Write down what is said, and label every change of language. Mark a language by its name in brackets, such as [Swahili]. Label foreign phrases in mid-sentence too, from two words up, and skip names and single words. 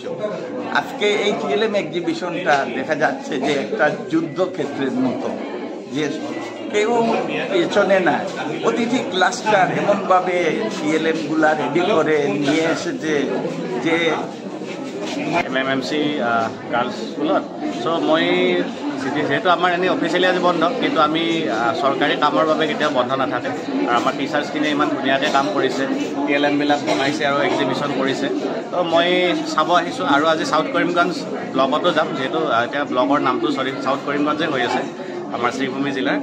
[Bangla] আজকে এই [English] TLM exhibition [Bangla] দেখা যাচ্ছে যে একটা যুদ্ধক্ষেত্রের মতো, যে কেউ পেছনে না, প্রতিটি ক্লাস্টার এমনভাবে টিএলএমগুলা রেডি করে নিয়ে এসেছে যে [Assamese] MMC [English] girls school. [Assamese] চ' মই যিহেতু আমাৰ এনেই অফিচিয়েলি আজি বন্ধ, কিন্তু আমি চৰকাৰী কামৰ বাবে কেতিয়াও বন্ধ নাথাকে। আৰু আমাৰ টিচাৰ্ছখিনিয়ে ইমান ধুনীয়াকৈ কাম কৰিছে, টিএলএমবিলাক বনাইছে আৰু এক্সিবিশ্যন কৰিছে। তো মই চাব আহিছোঁ। আৰু আজি ছাউথ কৰিমগঞ্জ ব্লকতো যাম, যিহেতু এতিয়া ব্লকৰ নামটো ছাউথ কৰিমগঞ্জে হৈ আছে আমাৰ শ্ৰীভূমি জিলাৰ।